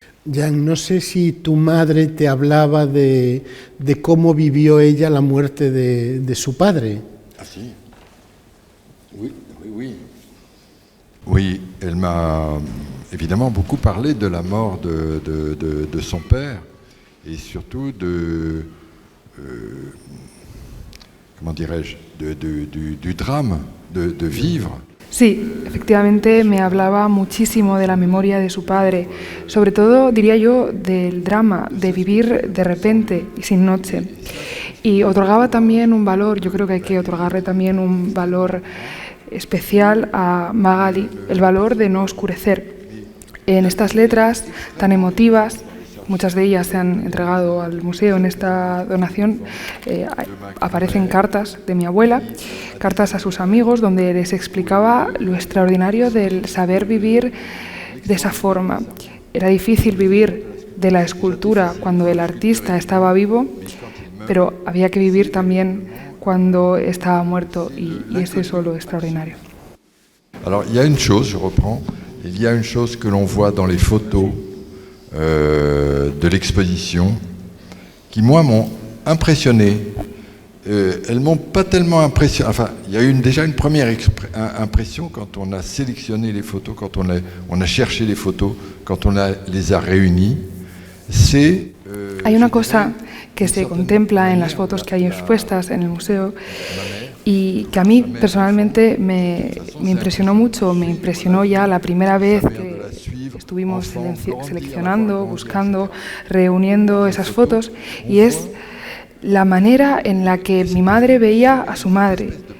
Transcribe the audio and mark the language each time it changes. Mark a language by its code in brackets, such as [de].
[es] Jan, no sé si tu madre te hablaba de cómo vivió ella la muerte de su padre. Ah, sí. Oui. [fr] Oui, elle m'a évidemment beaucoup parlé de la mort de son père et surtout comment dirais-je, du drame de vivre. [es] Sí, efectivamente me hablaba muchísimo de la memoria de su padre, sobre todo, diría yo, del drama de vivir de repente y sin noche. Y otorgaba también un valor, yo creo que hay que otorgarle también un valor especial a Magali, el valor de no oscurecer. En estas letras tan emotivas, muchas de ellas se han entregado al museo en esta donación, aparecen cartas de mi abuela, cartas a sus amigos donde les explicaba lo extraordinario del saber vivir de esa forma. Era difícil vivir de la escultura cuando el artista estaba vivo, pero había que vivir también cuando estaba muerto, y es eso lo extraordinario. [fr] Alors, il y a une chose, je reprends, il y a une chose que l'on voit dans les photos de l'exposition qui, moi, m'ont impressionné. Elles m'ont pas tellement impressionné. Enfin, il y a eu déjà une première impression quand on a sélectionné les photos, quand on a cherché les photos, quand on les a réunies. C'est [es] hay una cosa que se contempla en las fotos que hay expuestas en el museo y que a mí personalmente me impresionó mucho. Me impresionó ya la primera vez que estuvimos seleccionando, buscando, reuniendo esas fotos, y es la manera en la que mi madre veía a su madre.